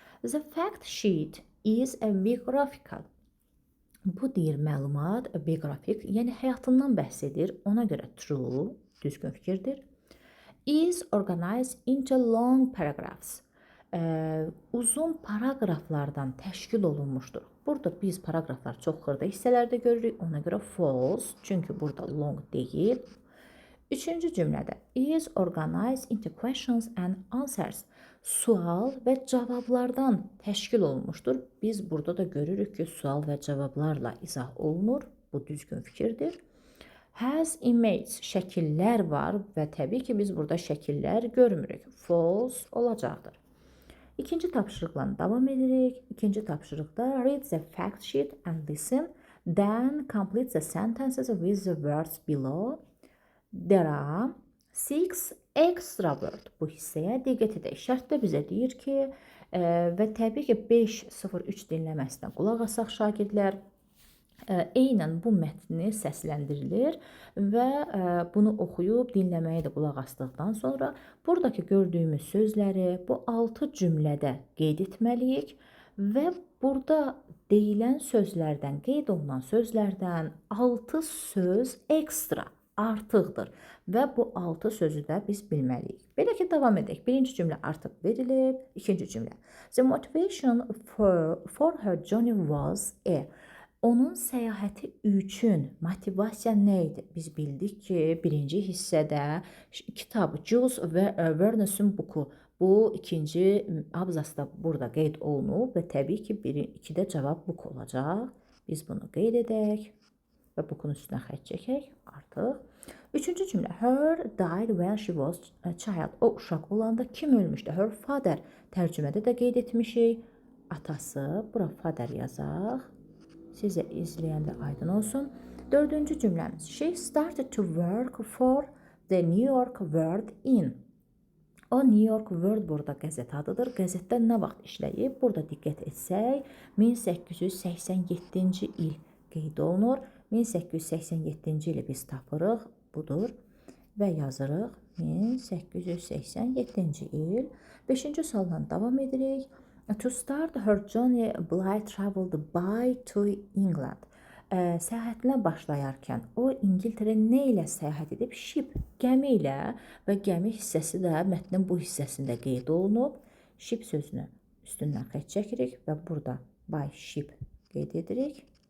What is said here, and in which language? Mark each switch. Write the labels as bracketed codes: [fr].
[en] The fact sheet is a biographical. [az] Bu deyir məlumat biografik, yəni həyatından bəhs edir. Ona görə true, düzgün fikirdir. [en] Is organized into long paragraphs. [az] Uzun paragraflardan təşkil olunmuşdur. Burada biz paragraflar çox xırda hissələrdə görürük. Ona görə false, çünki burada long deyil. Üçüncü cümlədə [en] is organized into questions and answers. [az] Sual və cavablardan təşkil olunmuşdur. Biz burada da görürük ki, sual və cavablarla izah olunur. Bu düzgün fikirdir. Has images, şəkillər var və təbii ki, biz burada şəkillər görmürük. False olacaqdır. İkinci tapşırıqla davam edirik. İkinci tapşırıqda [en] read the fact sheet and listen. Then complete the sentences with the words below. There are 6 extra word. [az] Bu hissəyə diqqət edək. Şərtdə bizə deyir ki, və təbii ki, 5.03 dinləməsinə qulaq asaq şagirdlər, eynən bu mətni səsləndirilir və bunu oxuyub dinləməyə də qulaq asdıqdan sonra buradakı gördüyümüz sözləri bu 6 cümlədə qeyd etməliyik və burada deyilən sözlərdən, qeyd olunan sözlərdən 6 söz ekstra artıqdır və bu 6 sözü də biz bilməliyik. Belə ki, davam edək. Birinci cümlə artıq verilib, ikinci cümlə. [en] The motivation for her journey was a. [az] Onun səyahəti üçün motivasiya nə idi? Biz bildik ki, birinci hissədə kitab Jules Verne'sin buku. Bu ikinci abzasda burada qeyd olunub və təbii ki, 2-də cavab buk olacaq. Biz bunu qeyd edək və bukun üstünə xətt çəkək artıq. Üçüncü cümlə. [en] Her died when she was a child. [az] O uşaq olanda kim ölmüşdü? [en] Her father. [az] Tərcümədə də qeyd etmişik. Atası. Bura father yazaq. Sizə izləyəndə aydın olsun. Dördüncü cümləmiz. [en] She started to work for the New York World in. [az] O New York World burada qəzet adıdır. Qəzetdə nə vaxt işləyib? Burada diqqət etsək, 1887-ci il qeyd olunur. 1887-ci ili biz tapırıq. Budur. Və yazırıq. 1887-ci il. 5-ci sualla davam edirik. [en] To start her journey, Blythe traveled by to England. [az] Səyahətinə başlayarkən o İngiltərə nə ilə səyahət edib? Ship, gəmi ilə və gəmi hissəsi də mətnin bu hissəsində qeyd olunub. Ship sözünü üstündən xətt çəkirik və burada by ship qeyd edirik.